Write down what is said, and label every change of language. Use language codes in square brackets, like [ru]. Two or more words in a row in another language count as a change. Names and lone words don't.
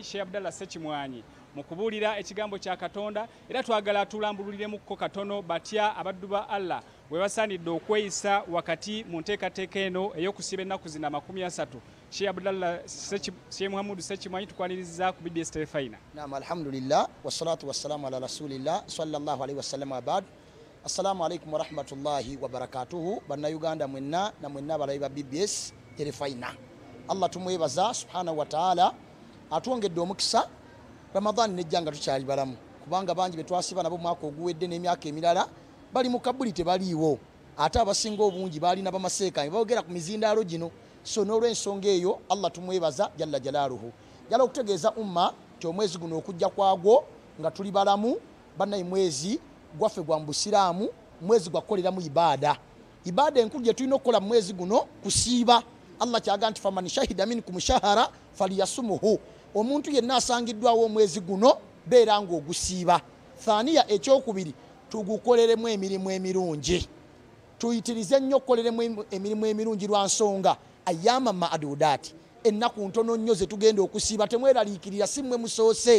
[lg] Sheikh Abdallah Ssekimwanyi mu kubuulira ekigambo kya Katonda, era twagala tulambululiremukko katono batya abaddu ba Allah bwe basaanidde okweyisa wakati mu nteekateeka eno ey'okusiba ennaku zina 30. Sheikh Abdallah Sheikh Muhammad Ssekimwanyi tukwaniriza ku BBS Terefayina. Naam, [ar] الحمد لله والصلاة والسلام على رسول الله صلى الله عليه وسلم أبد. السلام عليكم ورحمة الله وبركاته. [lg] Banna Uganda mwenna na mwenna balabi ba BBS Terefayina. Allah tumwebaza [ar] سبحانه وتعالى [lg] atwongedde omukisa Ramadan nejjanga tukyali balamu kubanga bangi betwasiba nabo mwaka oguwedde n'emyaka emirala bali mu kabuli tebaliiwo ate abasinga obungi balina bamaseeka boogera ku mizindaalo gino. So n'olw'ensonga eyo Allah tumwebaza [ar] جل جلاله. [lg] Jala okutegeeza umma ti omwezi guno okujja kwagwo nga tuli balamu bannayi mwezi gwaffe gwa Busiraamu, mwezi gwa kukoleramu ibada enkulu gye tulina okukola mu mwezi guno kusiiba. Allah kyaga nti [ar] فمن شهد منكم الشهر فليصمه. [lg] Omuntu yenna asangiddwawo omwezi guno beera ng'ogusiiba. Thaniya ekyokubiri tugukoleremu emirimu emirungi. Tuyitirize nnyo okukoleremu emirimu emirungi lwa nsonga [ar] أياما معدودات [lg] ennaku ntono nnyo ze tugenda okusiiba temweraliikirira si mmwe musoose.